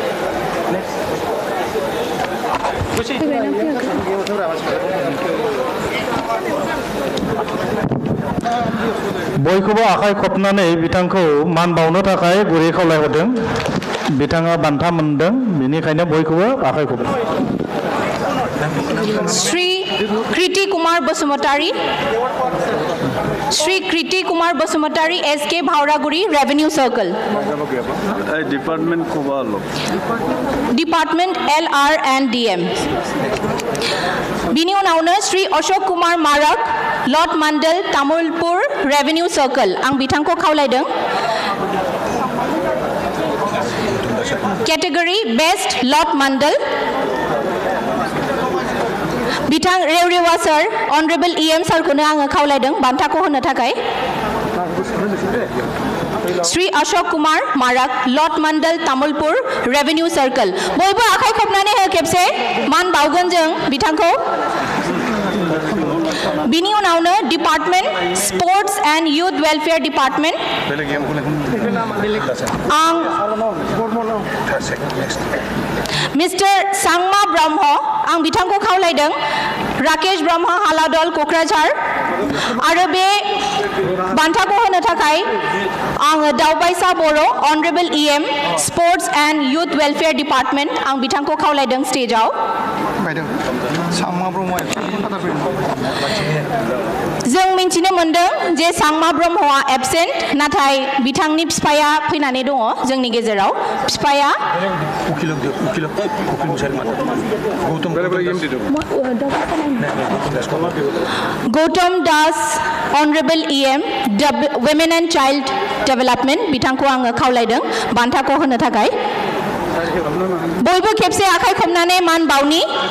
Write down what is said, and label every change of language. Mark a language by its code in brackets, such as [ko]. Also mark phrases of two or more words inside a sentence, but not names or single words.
[brx] बयखौबो आखाइ खबनानै बिथांखौ मान बावनो थाखाय गुरै खावलायहरदों बिथाङा बान्था मोनदों बेनिखायनो बयखौबो आखाइ खब श्री कृति कुमार बसुमतारी SK भावरागुरि रेवेन्यू सर्कल डिपार्टमेंट LR&DM बिनि उनावनो श्री अशोक कुमार मारक लट मंडल तामुलपुर रेवेन्यू सर्कल आं बिथांखौ खावलायदों [en] category best Lot Mandal [brx] बिथां रेवरेवा सर [en] Honorable EM [brx] सारखौनो आङो खावलायदों बान्थाखौ होनो थाखाय श्री अशोक कुमार मारक लट मंडल तामुलपुर रेवेन्यू सर्कल बयबो आखाइ खबनानै हो खेबसे मान बावगोन जों बिथांखौ बिनि उनावनो [en] department Sports and Youth Welfare department [brx] आं मिस्टर सांमा ब्रह्म आं बिथांखौ खावलायदों राकेश ब्रह्म हालादल क'क्राझार आरो बे बान्थाखौ होनो थाखाय आङो दावबायसा बर' [en] Honorable EM Sports and Youth Welfare Department [brx] आं बिथांखौ खावलायदों स्टेजआव जों मिन्थिनो मोनदों जे सांमा ब्रह्मआ एबसेन्ट नाथाय बिथांनि बिफाया फैनानै दङ जोंनि गेजेराव बिफाया गौतम दास [en] Honorable EM Women and Child Development [brx] बिथांखौ आङो खावलायदों बान्थाखौ होनो थाखाय बयबो खेबसे आखाइ खबनानै मान बावनि